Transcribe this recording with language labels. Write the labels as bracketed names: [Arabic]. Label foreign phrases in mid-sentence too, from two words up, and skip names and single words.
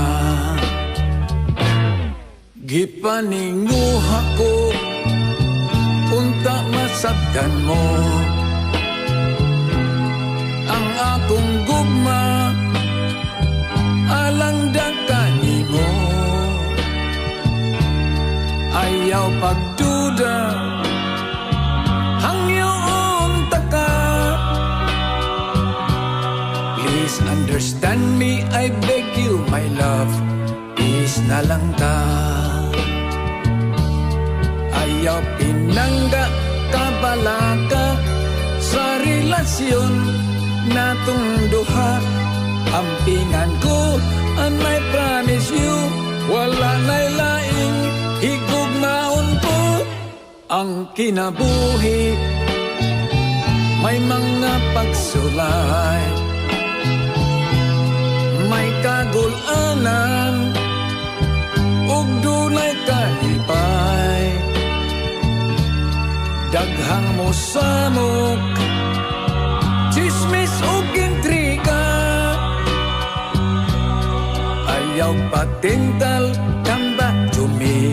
[Cebuano] Gipaninguha ko unta masabdan mo ang akong gugma alang dagkani mo. Ayaw pagduda hangyoon taka. [English] Please understand me, I beg you my love. [Cebuano] Peace na lang ta. Ayaw pinangga kabalaka sa relasyon natong duha. Ampingan ko [English] and I promise you, [Cebuano] wala na'y laing higugmaon ko. Ang kinabuhi may mga pagsulay, may kagulanan ug dunay kalipay. Daghang mo samok chismis ug intriga. Ayaw patintal, [English] come back to me.